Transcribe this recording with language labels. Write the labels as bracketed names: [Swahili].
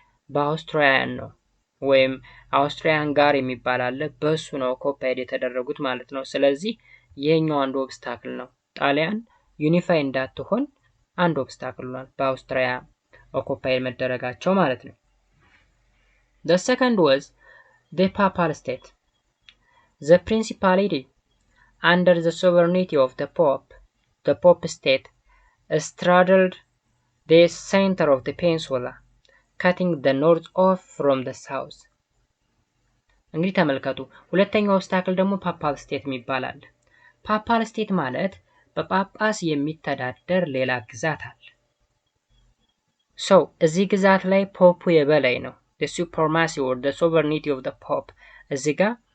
[Amharic] በአውስትሪያን ነው ወይም አውስትሪያን ጋር የሚባል አለ በሱ ነው ኦኩፓይድ የተደረጉት ማለት ነው። ስለዚህ ይሄኛው አንድ ኦብስታክል ነው። ጣሊያን ዩኒፋይ እንዳትሆን አንድ ኦብስታክል ነው በአውስትሪያ ኦኩፓይድ መደረጋቸው ማለት ነው። [English] The second was the papal state. The principality under the sovereignty of the Pope state straddled the center of the peninsula, cutting the north off from the south. [Amharic] እንግዲህ ተመልከቱ ሁለተኛው ኦብስታክል ደግሞ ፓፓል ስቴት የሚባላል። ፓፓል ስቴት ማለት በጳጳስ የሚተዳደር ሌላ ግዛት አለ። so እዚህ ግዛት ላይ ፖፑ የበላይ ነው። [English] the supremacy or the sovereignty of the pope [Amharic] እዚህ ጋር